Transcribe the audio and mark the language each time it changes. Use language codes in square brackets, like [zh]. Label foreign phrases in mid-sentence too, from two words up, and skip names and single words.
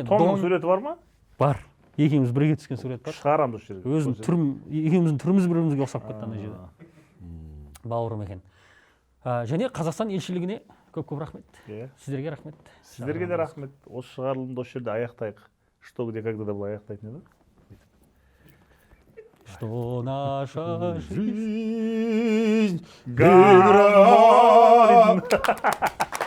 [kk] Томның суреті бар ма? Бар. Екеуміз бірге түскен сурет бар. Шығарамыз осы жерге. Екеуміздің түріміз бірімізге ұқсап кетті ана жерде. Бауырым екен. Және Қазақстан елшілігіне көп рахмет. Сіздерге рахмет. Сіздерге де рахмет. Осы шығарылымды осы жерде аяқтайық. Что, где, когда да былай аяқтайтын еді. [ru] Что наша Жизнь Гарин!